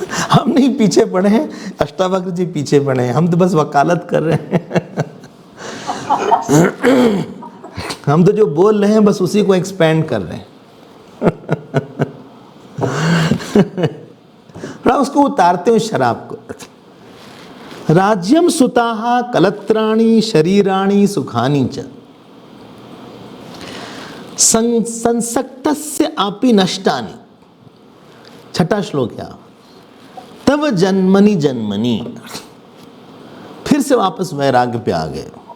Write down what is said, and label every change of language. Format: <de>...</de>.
<hi>हम नहीं पीछे पड़े हैं, अष्टावक्र जी पीछे पड़े हैं, हम तो बस वकालत कर रहे हैं। हम तो जो बोल रहे हैं बस उसी को एक्सपेंड कर रहे हैं। उसको उतारते हैं उस शराब को।</hi> <sa>राज्यम सुताहा कलत्राणि शरीराणि सुखानि च संसक्तस्य आपि नष्टानि।</sa> <hi>छठा श्लोक है।</hi> <sa>तव जन्मनि जन्मनि,</sa> <hi>फिर से वापस वैराग्य पे आ गए।</hi>